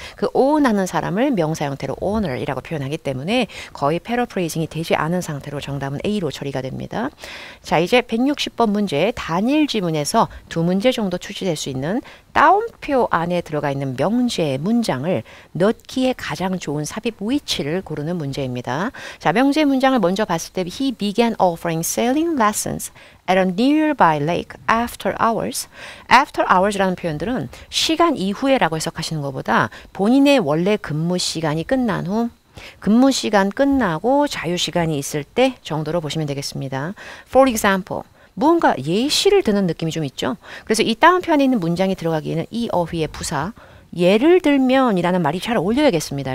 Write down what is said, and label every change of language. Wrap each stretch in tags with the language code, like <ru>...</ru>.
<ko>그 own하는 사람을 명사 형태로 owner이라고 표현하기 때문에 거의 패러프레이징이 되지 않은 상태로 정답은 A로 처리가 됩니다. 자, 이제 160번 문제 단일 지문에서 두 문제 정도 출제될 수 있는 따옴표 안에 들어가 있는 명제의 문장을 넣기에 가장 좋은 삽입 위치를 고르는 문제입니다. 자, 명제 문장을 먼저 봤을 때</ko> <en>He began offering sailing lessons at a nearby lake after hours.</en> <ko>After hours라는 표현들은 시간 이후에라고 해석하시는 것보다 본인의 원래 근무 시간이 끝난 후 근무 시간 끝나고 자유 시간이 있을 때 정도로 보시면 되겠습니다.</ko> <en>For example,</en> <ko>무언가 예시를 드는 느낌이 좀 있죠. 그래서 이 다운편에 있는 문장이 들어가기에는 이 어휘의 부사 예를 들면이라는 말이 잘 어울려야겠습니다.</ko>